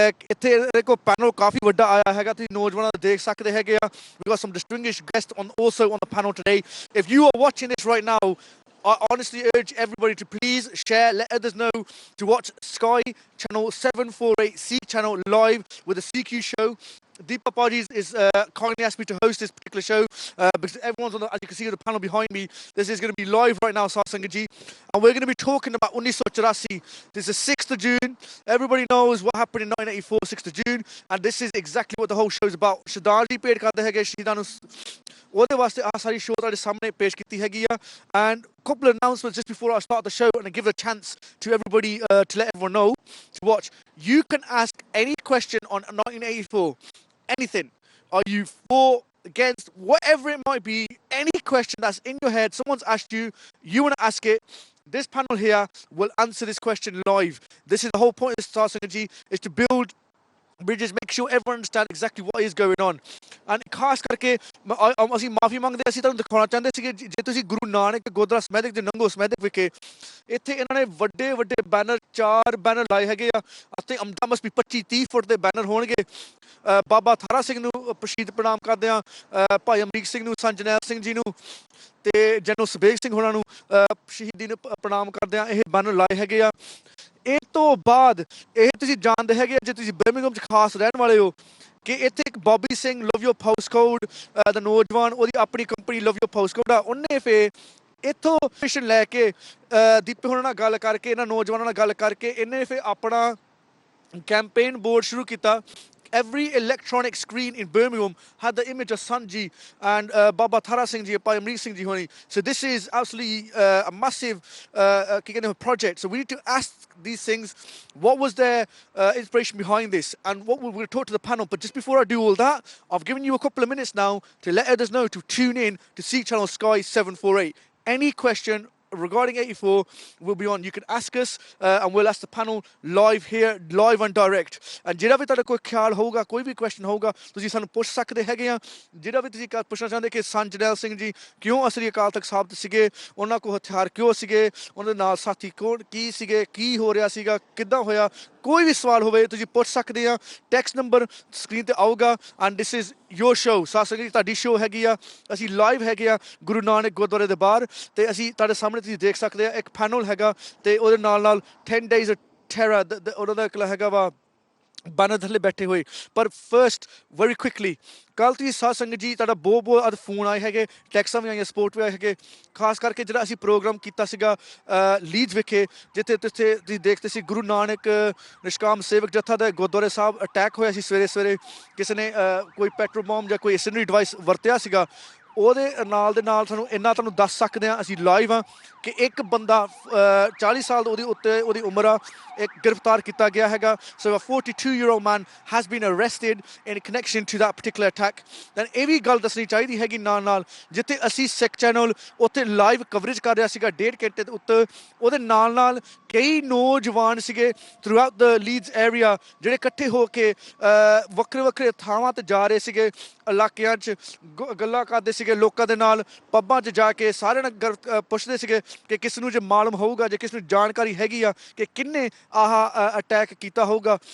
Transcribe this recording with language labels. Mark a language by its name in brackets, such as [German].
[Punjabi] ਇੱਥੇ ਦੇਖੋ ਪੈਨਲ ਕਾਫੀ ਵੱਡਾ ਆਇਆ ਹੈਗਾ, ਤੁਸੀਂ ਨੌਜਵਾਨਾਂ ਨੂੰ ਦੇਖ ਸਕਦੇ ਹੈਗੇ ਆ। [English] We got some distinguished guests also on the panel today. If you are watching this right now, I honestly urge everybody to please share, let others know to watch Sky channel 748 C channel live with the Sikh Youth Show. Deepa Paji is kindly asked me to host this particular show because everyone's on the, as you can see, the panel behind me. This is going to be live right now, Satsang Ji, and we're going to be talking about 1984. This is 6th of June. Everybody knows what happened in 1984, 6th of June, and this is exactly what the whole show is about. [Punjabi] Sardaar ji paid ਕਰਦੇ ਹੈਗੇ ਸ਼ਹੀਦਾਂ ਨੂੰ, ਉਹਦੇ ਵਾਸਤੇ ਆਹ ਸਾਰੀ show ਤੁਹਾਡੇ ਸਾਹਮਣੇ ਪੇਸ਼ ਕੀਤੀ ਹੈਗੀ ਆ। [English] And a couple of announcements just before I start the show and give a chance to everybody to let everyone know to watch. You can ask any question on 1984. Anything. Are you for, against, whatever it might be, any question that's in your head, someone's asked you, you want to ask it, this panel here will answer this question live. This is the whole point of this Satsang, is to build bridges, make sure everyone understands exactly what is going on. [Punjabi] And ਖਾਸ ਕਰਕੇ ਅਸੀਂ ਮਾਫੀ ਮੰਗਦੇ, ਅਸੀਂ ਤੁਹਾਨੂੰ ਦਿਖਾਉਣਾ ਚਾਹੁੰਦੇ ਸੀ ਕਿ ਜੇ ਤੁਸੀਂ ਗੁਰੂ ਨਾਨਕ ਗੁਰਦੁਆਰਾ ਸਮੈਦਿਕ ਦੇ ਨੰਗੋ ਸਮੈਦਿਕ ਵਿਖੇ ਇੱਥੇ ਇਹਨਾਂ ਨੇ ਵੱਡੇ ਵੱਡੇ ਬੈਨਰ, 4 ਬੈਨਰ ਲਾਏ ਹੈਗੇ ਆ, ਅਤੇ ਅਮਦਾ ਮਸਟ ਵੀ 25-30 ਫੁੱਟ ਦੇ ਬੈਨਰ ਹੋਣਗੇ। ਬਾਬਾ ਥਾਰਾ ਸਿੰਘ ਨੂੰ ਸ਼ਹੀਦ ਪ੍ਰਣਾਮ ਕਰਦੇ ਆ, ਭਾਈ ਅਮਰੀਕ ਸਿੰਘ ਨੂੰ, ਸੰਤ ਜਰਨੈਲ ਸਿੰਘ ਜੀ ਨੂੰ ਤੇ ਜਨਰਲ ਸੁਬੇਗ ਸਿੰਘ ਹੋਰਾਂ ਨੂੰ ਸ਼ਹੀਦੀ ਨੂੰ ਪ੍ਰਣਾਮ ਕਰਦੇ ਆ। ਇਹ ਬੈਨਰ ਲਾਏ ਹੈਗੇ ਆ। ਇਹ ਤੋਂ ਬਾਅਦ ਇਹ ਤੁਸੀਂ ਜਾਣਦੇ ਹੈਗੇ, ਜੇ ਤੁਸੀਂ ਬਰਮਿੰਘਮ 'ਚ ਖਾਸ ਰਹਿਣ ਵਾਲੇ ਹੋ, ਕਿ ਇੱਥੇ ਇੱਕ ਬੌਬੀ ਸਿੰਘ ਲਵ ਯੋਰ ਪੋਸਟਕੋਡ ਦਾ ਨੌਜਵਾਨ, ਉਹਦੀ ਆਪਣੀ ਕੰਪਨੀ ਲਵ ਯੋਰ ਪੋਸਟਕੋਡ ਆ, ਉਹਨੇ ਫਿਰ ਇੱਥੋਂ ਮਿਸ਼ਨ ਲੈ ਕੇ ਦੀਪੇ ਹੋਰਾਂ ਨਾਲ ਗੱਲ ਕਰਕੇ, ਇਹਨਾਂ ਨੌਜਵਾਨਾਂ ਨਾਲ ਗੱਲ ਕਰਕੇ ਇਹਨੇ ਫਿਰ ਆਪਣਾ ਕੈਂਪੇਨ ਬੋਰਡ ਸ਼ੁਰੂ ਕੀਤਾ। [English] Every electronic screen in Birmingham had the image of Sanji and Baba Thara Singh Ji, Pai Amrit Singh Ji Honi. So this is absolutely a massive project. So we need to ask these things. What was their inspiration behind this? And what we'll talk to the panel. But just before I do all that, I've given you a couple of minutes now to let others know to tune in to Sikh Channel Sky 748. Any question regarding 84 will be on. You can ask us and we'll ask the panel live here, live and direct. [Punjabi] And ਜਿਹੜਾ ਵੀ ਤੁਹਾਡਾ ਕੋਈ ਖਿਆਲ ਹੋਊਗਾ, ਕੋਈ ਵੀ question ਹੋਊਗਾ, ਤੁਸੀਂ ਸਾਨੂੰ ਪੁੱਛ ਸਕਦੇ ਹੈਗੇ ਆ। ਜਿਹੜਾ ਵੀ ਤੁਸੀਂ ਪੁੱਛਣਾ ਚਾਹੁੰਦੇ ਕਿ ਸੰਤ ਜਰਨੈਲ ਸਿੰਘ ਜੀ ਕਿਉਂ ਅਸਲੀ ਅਕਾਲ ਤਖਤ ਸਾਹਿਬ ਸੀਗੇ, ਉਹਨਾਂ ਕੋਲ ਹਥਿਆਰ ਕਿਉਂ ਸੀਗੇ, ਉਹਨਾਂ ਦੇ ਨਾਲ ਸਾਥੀ ਕੌਣ ਕੀ ਸੀਗੇ, ਕੀ ਹੋ ਰਿਹਾ ਸੀਗਾ, ਕਿੱਦਾਂ ਹੋਇਆ, ਕੋਈ ਵੀ ਸਵਾਲ ਹੋਵੇ ਤੁਸੀਂ ਪੁੱਛ ਸਕਦੇ ਆ। ਟੈਕਸਟ ਨੰਬਰ ਸਕਰੀਨ 'ਤੇ ਆਊਗਾ। [English] And this is your show. [Punjabi] ਸਾਸੰਗ ਜੀ ਤੁਹਾਡੀ ਸ਼ੋਅ ਹੈਗੀ ਆ, ਅਸੀਂ ਲਾਈਵ ਹੈਗੇ ਆ ਗੁਰੂ ਨਾਨਕ ਗੁਰਦੁਆਰੇ ਦੇ ਬਾਹਰ, ਅਤੇ ਅਸੀਂ ਤੁਹਾਡੇ ਸਾਹਮਣੇ ਤੁਸੀਂ ਦੇਖ ਸਕਦੇ ਆ। ਇੱਕ ਪੈਨਲ ਹੈਗਾ ਅਤੇ ਉਹਦੇ ਨਾਲ 10 days of terror ਉਹਨਾਂ ਦਾ ਇੱਕ ਹੈਗਾ ਵਾ ਬੈਨਰ ਥੱਲੇ ਬੈਠੇ ਹੋਏ। ਪਰ [English] first very quickly, [Punjabi] ਕੱਲ੍ਹ ਤੁਸੀਂ ਸਾਧ ਸੰਗਤ ਜੀ ਤੁਹਾਡਾ ਬਹੁਤ ਫੋਨ ਆਏ ਹੈਗੇ, ਟੈਕਸਾਂ ਵੀ ਆਈਆਂ, ਸਪੋਰਟ ਵੀ ਆਏ ਹੈਗੇ। ਖਾਸ ਕਰਕੇ ਜਿਹੜਾ ਅਸੀਂ ਪ੍ਰੋਗਰਾਮ ਕੀਤਾ ਸੀਗਾ ਲੀਡਸ ਵਿਖੇ, ਜਿੱਥੇ ਤੁਸੀਂ ਦੇਖਦੇ ਸੀ ਗੁਰੂ ਨਾਨਕ ਨਿਸ਼ਕਾਮ ਸੇਵਕ ਜੱਥਾ ਦਾ ਗੁਰਦੁਆਰੇ ਸਾਹਿਬ ਅਟੈਕ ਹੋਇਆ ਸੀ ਸਵੇਰੇ ਕਿਸੇ ਨੇ ਕੋਈ ਪੈਟਰੋਲ ਬੰਬ ਜਾਂ ਕੋਈ ਇਨਸੈਂਡਰੀ ਡਿਵਾਈਸ ਵਰਤਿਆ ਸੀਗਾ। ਉਹਦੇ ਨਾਲ ਸਾਨੂੰ ਇੰਨਾ ਤੁਹਾਨੂੰ ਦੱਸ ਸਕਦੇ ਹਾਂ, ਅਸੀਂ ਲਾਈਵ ਹਾਂ, ਕਿ ਇੱਕ ਬੰਦਾ 40 ਸਾਲ ਉਹਦੀ ਉਮਰ ਆ, ਇੱਕ ਗ੍ਰਿਫਤਾਰ ਕੀਤਾ ਗਿਆ ਹੈਗਾ। [English] So a 42-year-old man has been arrested in connection to that particular attack. [Punjabi] Then ਇਹ ਵੀ ਗੱਲ ਦੱਸਣੀ ਚਾਹੀਦੀ ਹੈਗੀ ਨਾਲ ਜਿੱਥੇ ਅਸੀਂ ਸਿੱਖ ਚੈਨਲ ਉੱਥੇ ਲਾਈਵ ਕਵਰੇਜ ਕਰ ਰਿਹਾ ਸੀਗਾ 1.5 ਘੰਟੇ ਦੇ ਉੱਤੇ, ਉਹਦੇ ਨਾਲ ਕਈ ਨੌਜਵਾਨ ਸੀਗੇ [English] throughout the Leeds area, [Punjabi] ਜਿਹੜੇ ਇਕੱਠੇ ਹੋ ਕੇ ਵੱਖਰੇ ਥਾਵਾਂ 'ਤੇ ਜਾ ਰਹੇ ਸੀਗੇ, ਇਲਾਕਿਆਂ 'ਚ ਗੱਲਾਂ ਕਰਦੇ ਸੀਗੇ ਲੋਕਾਂ ਦੇ ਨਾਲ, ਪੱਬਾਂ 'ਚ ਜਾ ਕੇ ਸਾਰਿਆਂ ਨਾਲ ਪੁੱਛਦੇ ਸੀਗੇ ਕਿ ਕਿਸ ਨੂੰ ਜੇ ਮਾਲੂਮ ਹੋਊਗਾ, ਜੇ ਕਿਸ ਨੂੰ ਜਾਣਕਾਰੀ ਹੈਗੀ ਆ ਕਿ ਕਿਹਨੇ ਆਹ ਅਟੈਕ ਕੀਤਾ ਹੋਊਗਾ।